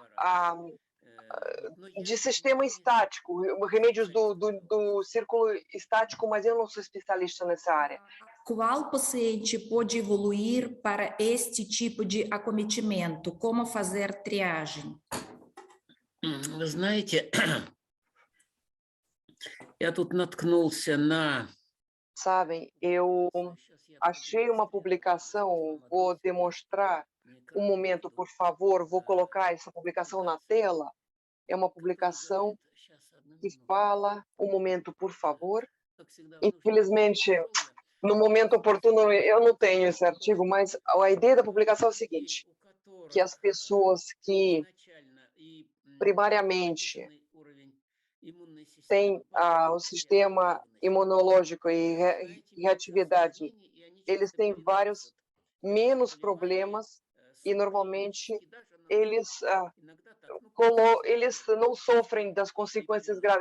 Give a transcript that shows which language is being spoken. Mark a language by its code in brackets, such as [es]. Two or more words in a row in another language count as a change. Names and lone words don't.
[pt] de sistema estático, remédios do círculo estático, mas eu não sou especialista nessa área. Qual paciente pode evoluir para este tipo de acometimento? Como fazer triagem? [ru] Вы знаете, я тут наткнулся на... [pt] Sabem, eu achei uma publicação, vou demonstrar um momento, por favor, vou colocar essa publicação na tela. É uma publicação que fala, um momento, por favor. Infelizmente, no momento oportuno, eu não tenho esse artigo, mas a ideia da publicação é o seguinte, que as pessoas que primariamente têm o sistema imunológico e reatividade, eles têm vários menos problemas e normalmente eles eles não sofrem das consequências graves.